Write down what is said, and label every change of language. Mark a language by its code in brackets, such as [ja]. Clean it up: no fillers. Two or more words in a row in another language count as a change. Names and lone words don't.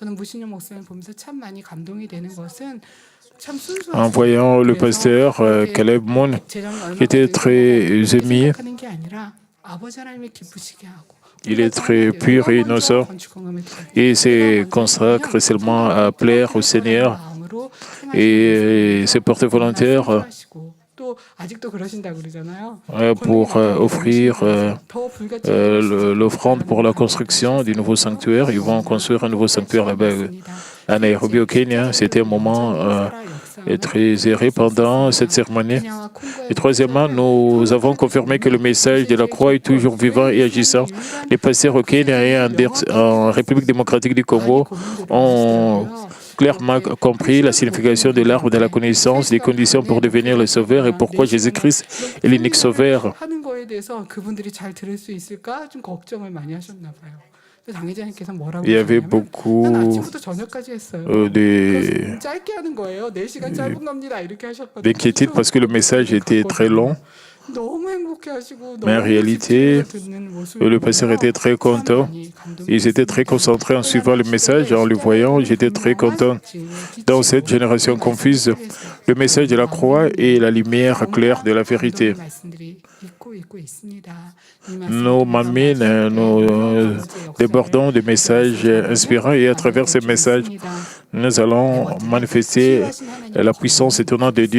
[fr] En voyant le pasteur Caleb Moon, qui était très ému, il est très pur et innocent et se consacre seulement à plaire au Seigneur et se porte volontaire [ko] 또 아직도 그러신다고 그러잖아요. [fr] pour offrir l'offrande pour la construction du nouveau sanctuaire. Ils vont construire un nouveau sanctuaire là-bas à Nairobi au Kenya. C'était un moment très heureux pendant cette cérémonie. Et troisièmement, nous avons confirmé que le message de la croix est toujours vivant et agissant. Les pasteurs au Kenya et en République démocratique du Congo ont clairement compris la signification de l'arbre de la connaissance, des conditions pour devenir le sauveur et pourquoi Jésus-Christ est l'unique sauveur. [ko] 하는 거에 대해서 그분들이 잘 들을 수 있을까 좀 걱정을 많이 하셨나 봐요. 당회장님께서 뭐라고 [fr] Il y avait [ko] 하셨냐면 [fr] beaucoup [ko] 난 아침부터 저녁까지 했어요. 그래서 짧게 하는 거예요. 4시간 짧은 겁니다. 이렇게 하셨거든요. [fr] d'inquiétude parce que le message était très long. [ko] 너무 행복해하시고 [fr] Mais en réalité, le pasteur était très content. Ils étaient très concentrés en suivant le message, en le voyant. J'étais très content. Dans cette génération confuse, le message de la croix est la lumière claire de la vérité. Nous mamies, nous débordons de messages inspirants et à travers ces messages, nous allons manifester la puissance étonnante de Dieu.